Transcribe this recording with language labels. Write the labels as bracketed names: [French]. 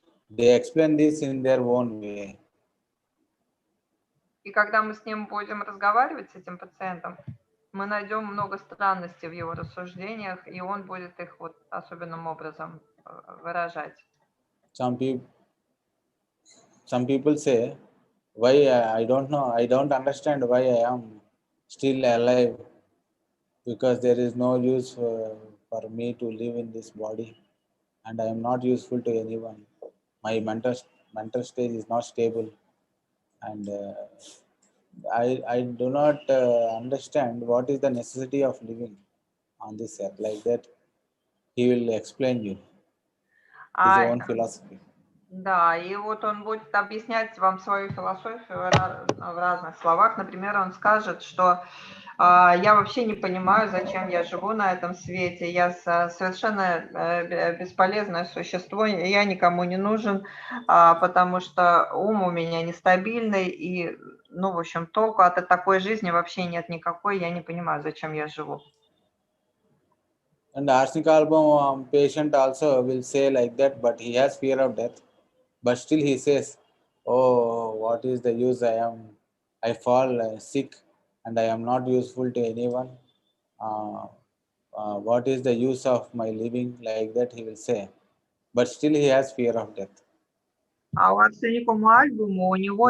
[English] They explain this in their own way. [Russian] И когда мы с ним будем разговаривать, с этим пациентом, мы найдем много странностей в его рассуждениях, и он будет их вот особенным образом выражать. [English] Some people say, why I don't know, I don't understand why I am still alive, because there is no use for me to live in this body and I am not useful to anyone. My mental stage is not stable and I do not understand what is the necessity of living on this earth. Like that, he will explain you his own philosophy. [Russian] Да, и вот он будет объяснять вам свою философию в разных словах. Например, он скажет, что я вообще не понимаю, зачем я живу на этом свете. Я совершенно бесполезное существо, я никому не нужен, потому что ум у меня нестабильный, и, ну, в общем, толку от такой жизни вообще нет никакой, я не понимаю, зачем я живу. [English] And the arsenic album patient also will say like that, but he has fear of death. But still he says, oh, what is the use? I fall sick and I am not useful to anyone. What is the use of my living? Like that he will say. But still he has fear of death. [Russian] А у арсеникум альбума у него